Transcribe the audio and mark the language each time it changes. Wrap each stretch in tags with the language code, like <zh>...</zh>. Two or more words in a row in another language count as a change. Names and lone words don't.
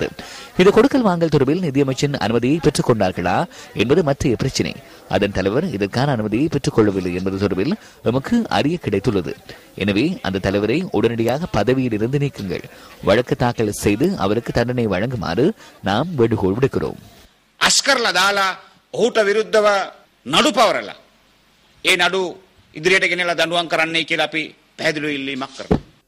<ta>இது கொடுக்கல் வாங்கல் தொடர்பில் நிதியமைச்சின் அனுமதியை பெற்றுக் கொண்டார்களா என்பது மற்ற பிரச்சினை. அதன் தலைவர் இதற்கான அனுமதியை பெற்றுக் கொள்ளவில்லை என்பது தொடர்பில் நமக்கு அறிய கிடைத்துள்ளது. எனவே அந்த தலைவரை உடனடியாக பதவியில் இருந்து நீக்குங்கள். வழக்கு தாக்கல் செய்து அவருக்கு தண்டனை வழங்குமாறு நாம் வேண்டுகோள் விடுக்கிறோம்.</ta> <si>අස්කරලා දාලා ඔහුට විරුද්ධව නඩු පවරලා ඒ නඩු ඉදිරියට ගෙනලා දඬුවම් කරන්නයි කියලා අපි පැහැදිලිව ඉල්ලීමක් කරනවා.</si>